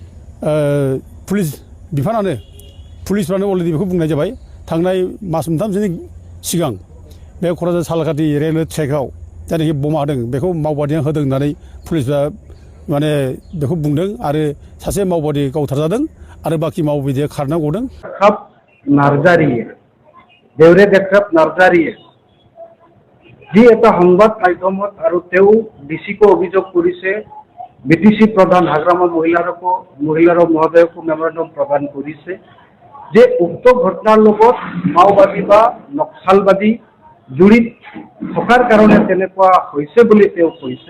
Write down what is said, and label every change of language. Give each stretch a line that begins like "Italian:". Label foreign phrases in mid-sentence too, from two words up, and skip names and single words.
Bodo: पुलिस बिफानानो पुलिसफ्रानो अलरेडि बेखौ बुंनाय जाबाय थांनाय मास मोनथामसोनि सिगां बे क'क्राझार सालाकाटि
English: railway trackआव
Bodo: जायनाखि बमा होदों बेखौ मावबादिया होदों होननानै पुलिसफ्रा माने बेखौ बुंदों आरो सासे मावबादि गावथारजादों आरो बाखि मावबादिया खारना गदों
Assamese: नार्जारि দেউৰে দেখাত নাৰ্জাৰীয়ে যি এটা সংবাদ মাধ্যমত আৰু তেওঁ ডিচিকো অভিযোগ কৰিছে, বিটিসি প্ৰধান হাগ্ৰামা মহিলাৰ মহোদয়কো মেমৰেণ্ডম প্ৰদান কৰিছে যে উক্ত ঘটনাৰ লগত মাওবাদী বা নক্সালবাদী জড়িত থকাৰ কাৰণে তেনেকুৱা হৈছে বুলি তেওঁ কৈছে।